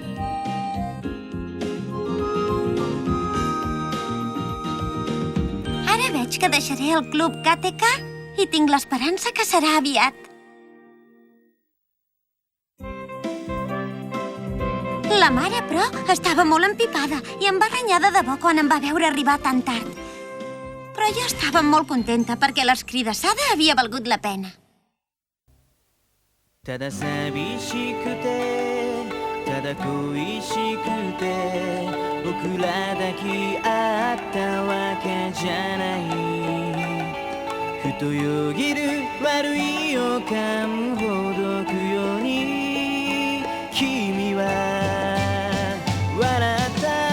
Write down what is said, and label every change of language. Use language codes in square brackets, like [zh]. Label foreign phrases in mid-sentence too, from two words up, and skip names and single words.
[ca] Ara veig que deixaré el club KTK i tinc l'esperança que serà aviat. La mare, però, estava molt empipada i em va renyar de debò quan em va veure arribar tan tard. Però jo estava molt contenta perquè l'escridassada havia valgut la pena. [ja] ただ寂しくてただ恋しくて僕ら抱き合ったわけじゃないふとよぎる悪い予感ほどくように君は笑った